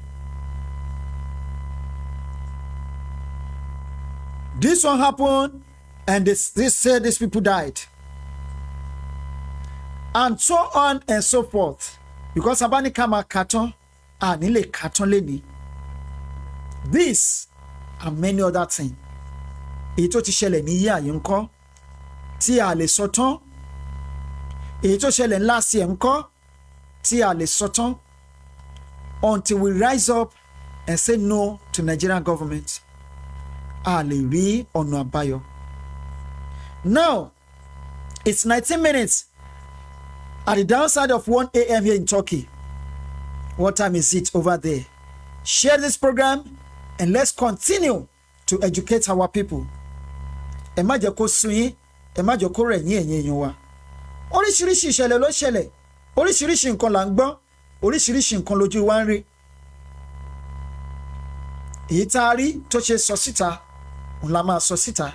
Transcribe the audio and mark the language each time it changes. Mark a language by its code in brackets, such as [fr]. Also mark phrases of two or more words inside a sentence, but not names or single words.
[en] This one happened and they said these people died. And so on and so forth. Because Abani Kama Katon and Nile Katon Leni. This and many other things. [yo] Èyí tó ti ṣẹlẹ̀ ní yíyá yìí ńkọ́ tí a lè sọ tán. Èyí tó ṣẹlẹ̀ ńlá sí ẹ̀ ńkọ́ tí a lè sọ tán. [en] Until we rise up and say no to Nigerian government. [yo] A lè rí ọ̀nà àbáyọ. [en] Now, it's 19 minutes at the downside of 1 a.m. here in Turkey. What time is it over there? Share this program and let's continue to educate our people. [yo] Ẹ má jẹ́ kó sú yín, ẹ má jẹ́ kó rẹ̀ yín ẹ̀yin èèyàn wa. Oríṣiríṣi ìṣẹ̀lẹ̀ ló ṣẹlẹ̀, oríṣiríṣi nǹkan là ń gbọ́, oríṣiríṣi nǹkan lójú wa ń rí. Èyí tá a rí tó ṣe sọ síta, òun la máa sọ síta.